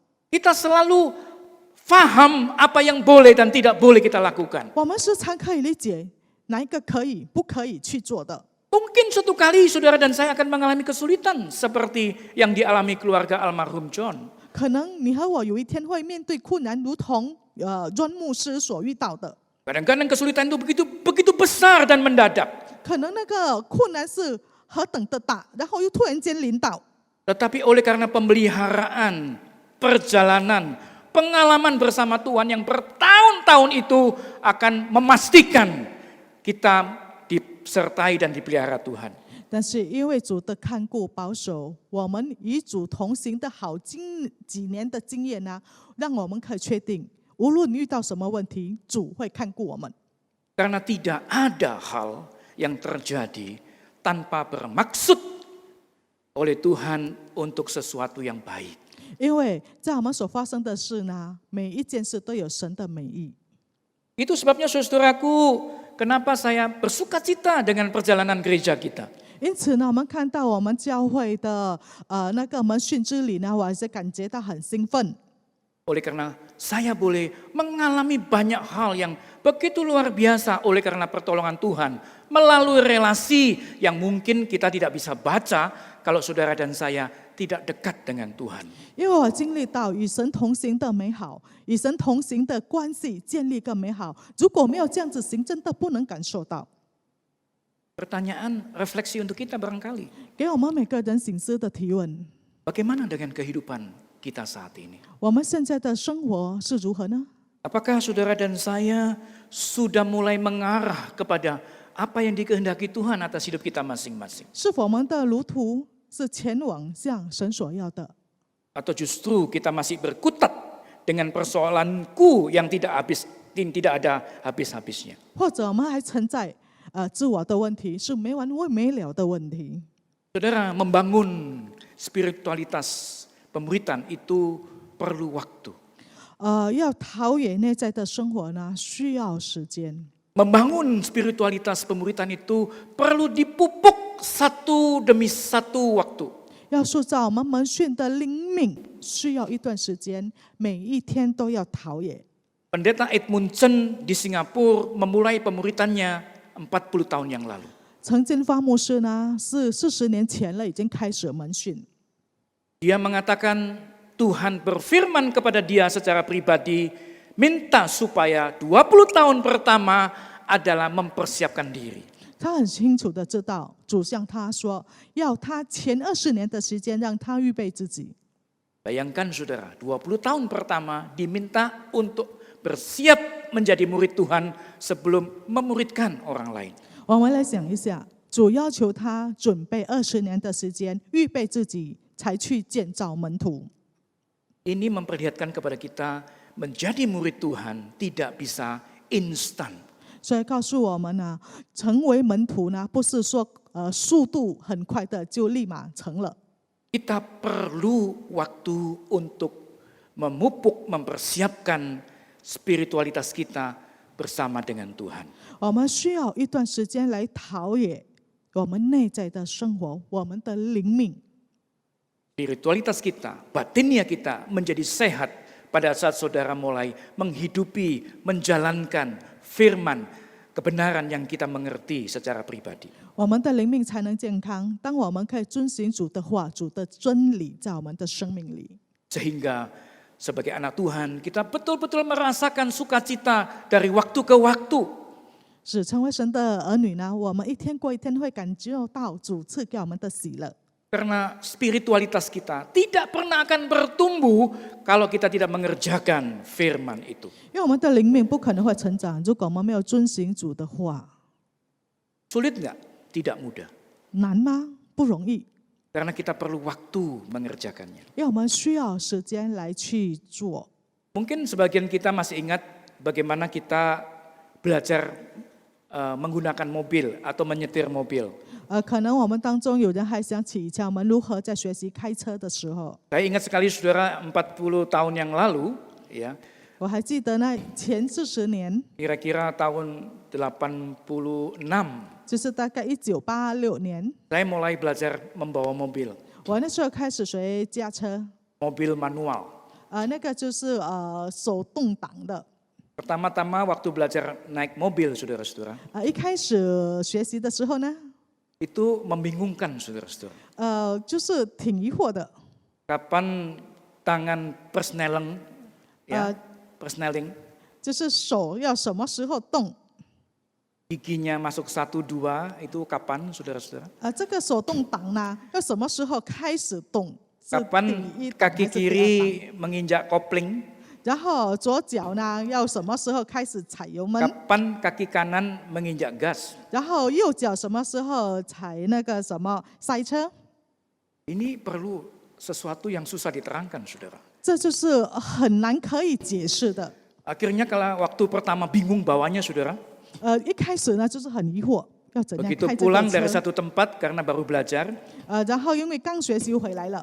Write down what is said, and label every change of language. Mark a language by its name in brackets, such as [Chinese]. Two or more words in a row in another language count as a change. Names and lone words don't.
[Indonesian] Kita selalu faham apa yang boleh dan tidak boleh kita lakukan. [Chinese] 我们时常可以理解哪一个可以、不可以去做的。 [Indonesian] Mungkin suatu kali saudara dan saya akan mengalami kesulitan seperti yang dialami keluarga almarhum John. [Chinese] 可能你和我有一天会面对困难，如同John牧师所遇到的。 [Indonesian] Kadang-kadang kesulitan itu begitu besar dan mendadak. [Chinese] 可能那个困难是何等的大，然后又突然间临到。 [Indonesian] Tetapi oleh karena pemeliharaan, perjalanan, pengalaman bersama Tuhan yang bertahun-tahun itu akan memastikan kita disertai dan dipelihara Tuhan. [Chinese] 但是因为主的看顾保守，我们与主同行的几年的经验呢，让我们可以确定，无论遇到什么问题，主会看顾我们。 [Indonesian] Karena tidak ada hal yang terjadi tanpa bermaksud oleh Tuhan untuk sesuatu yang baik. [Chinese] 因为在我们所发生的事呢，每一件事都有神的美意。 [Indonesian] Itu sebabnya saudaraku, kenapa saya bersukacita dengan perjalanan gereja kita. [Chinese] 因此呢，我们看到我们教会的那个门训之旅呢，我还是感觉到很兴奋。 [Indonesian] Oleh karena saya boleh mengalami banyak hal yang begitu luar biasa oleh karena pertolongan Tuhan. Melalui relasi yang mungkin kita tidak bisa baca kalau saudara dan saya tidak dekat dengan Tuhan. [Chinese] 因为我经历到与神同行的美好，与神同行的关系建立更美好。如果没有这样子行，真的不能感受到。 [Indonesian] Pertanyaan refleksi untuk kita barangkali. [Chinese] 给我们每个人醒思的提问： [Indonesian] Bagaimana dengan kehidupan kita saat ini? [Chinese] 我们现在的生活是如何呢？ [Indonesian] Apakah saudara dan saya sudah mulai mengarah kepada apa yang dikehendaki Tuhan atas hidup kita masing-masing? [Chinese] 是否我们的路途是前往向神所要的？ [Indonesian] Atau justru kita masih berkutat dengan persoalanku yang tidak ada habis-habisnya? [Chinese] 或者我们还存在自我的问题，是没完没了的问题？ [Indonesian] Saudara, membangun spiritualitas pemuritan itu perlu waktu. [Chinese] 要陶冶内在的生活呢，需要时间。 [Indonesian] Membangun spiritualitas pemuritan itu perlu dipupuk satu demi satu waktu. [Chinese] 要塑造我们门训的灵命，需要一段时间，每一天都要陶冶。 [Indonesian] Pendeta Edmund Chen di Singapura memulai pemuritannya 40 tahun yang lalu. [Chinese] 陈金发牧师呢，是40年前了，已经开始门训。 [Indonesian] Dia mengatakan Tuhan berfirman kepada dia secara pribadi, minta supaya 20 tahun pertama adalah mempersiapkan diri. [Chinese] 他很清楚的知道，主向他说，要他前20年的时间，让他预备自己。 [Indonesian] Bayangkan saudara, 20 tahun pertama diminta untuk bersiap menjadi murid Tuhan sebelum memuridkan orang lain. [Chinese] 我们来想一下，主要求他准备20年的时间，预备自己，才去建造门徒。 [Indonesian] Ini memperlihatkan kepada kita menjadi murid Tuhan tidak bisa instan. [Chinese] 所以告诉我们呢，成为门徒呢，不是说速度很快的就立马成了。 [Indonesian] Kita perlu waktu untuk memupuk, mempersiapkan spiritualitas kita bersama dengan Tuhan. [Chinese] 我们需要一段时间来陶冶我们内在的生活，我们的灵命。 [Indonesian] Spiritualitas kita, batinnya kita menjadi sehat pada saat saudara mulai menghidupi, menjalankan firman, kebenaran yang kita mengerti secara pribadi. [Chinese] 我们的灵命才能健康。当我们可以遵行主的话、主的真理，在我们的生命里， [Indonesian] Sehingga sebagai anak Tuhan kita betul-betul merasakan sukacita dari waktu ke waktu. [Chinese] 使成为神的儿女呢，我们一天过一天会感觉到主赐给我们的喜乐。 [Indonesian] Karena spiritualitas kita tidak pernah akan bertumbuh kalau kita tidak mengerjakan firman itu. [Chinese] 因为我们的灵命不可能会成长，如果我们没有遵行主的话。 [Indonesian] Sulit nggak? Tidak mudah. [Chinese] 难吗？不容易， [Indonesian] Karena kita perlu waktu mengerjakannya. [Chinese] 因为我们需要时间来去做。 [Indonesian] Mungkin sebagian kita masih ingat bagaimana kita belajar menggunakan mobil atau menyetir mobil. [Chinese] 可能我们当中有人还想起以前我们如何在学习开车的时候。 [Indonesian] Saya ingat sekali saudara 40 tahun yang lalu, ya, [Chinese] 我还记得那前40年， [Indonesian] kira-kira tahun 86, [Chinese] 就是大概1986年， [Indonesian] saya mulai belajar membawa mobil, [Chinese] 我那时候开始学驾车。 [Indonesian] mobil manual. [Chinese] 那个就是手动挡的。 [Indonesian] Pertama-tama waktu belajar naik mobil, saudara-saudara, [Chinese] 一开始学习的时候呢， [Indonesian] itu membingungkan, saudara-saudara. [Chinese] 就是挺疑惑的。 [Indonesian] Kapan tangan persneleng, ya, persneling, [Chinese] 就是手要什么时候动？ [Indonesian] giginya masuk 1, 2 itu kapan saudara-saudara? [Chinese] 这个手动挡呢，要什么时候开始动？是 [Indonesian] Kapan [Chinese] 第一档 [Indonesian] kaki [Chinese] 还是第二档？ [Indonesian] kiri menginjak kopling? [Chinese] 然后左脚呢，要什么时候开始踩油门？ [Indonesian] Kapan kaki kanan menginjak gas? [Chinese] 然后右脚什么时候踩那个什么刹车？ [Indonesian] Ini perlu sesuatu yang susah diterangkan, saudara. [Chinese] 这就是很难可以解释的。 [Indonesian] Akhirnya kalau waktu pertama bingung bawanya, saudara. [Chinese] 一开始呢就是很疑惑，要怎样 [Indonesian] Begitu [Chinese] 开这 [Indonesian] pulang [Chinese] 个 [Indonesian] dari [Chinese] 车？ [Indonesian] satu tempat karena baru belajar, [Chinese] 然后因为刚学习回来了，